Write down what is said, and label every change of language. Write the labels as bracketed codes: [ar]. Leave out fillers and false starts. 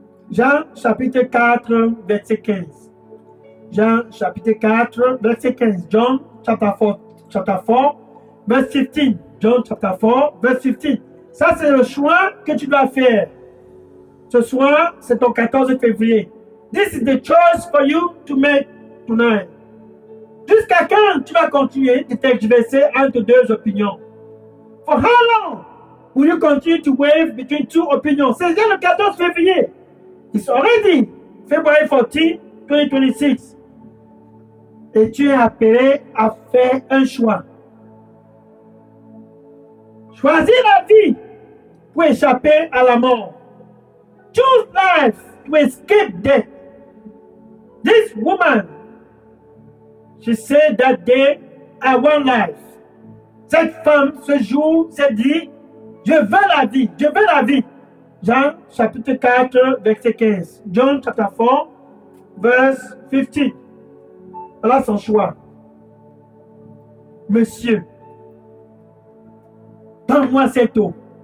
[fr] Jean chapitre 4, verset 15. Jean chapitre 4, verset 15. [en] John chapter 4, verse 15. John chapter 4, verse 15. [fr] Ça, c'est le choix que tu dois faire. Ce soir, c'est ton 14 février. [en] This is the choice for you to make tonight. [fr] Jusqu'à quand tu vas continuer de tergiverser entre deux opinions? [en] For how long will you continue to wave between two opinions? [fr] C'est déjà le 14 février. [en] It's already February 14, 2026. [fr] Et tu es appelé à faire un choix. Choisis la vie pour échapper à la mort. [en] Choose life to escape death. This woman, she said that day, I want life. [fr] Cette femme, ce jour, s'est dit, je veux la vie. Jean chapitre 4, verset 15. [en] John chapter 4, verse 15. [fr] Voilà son choix. Monsieur, donne-moi cette eau.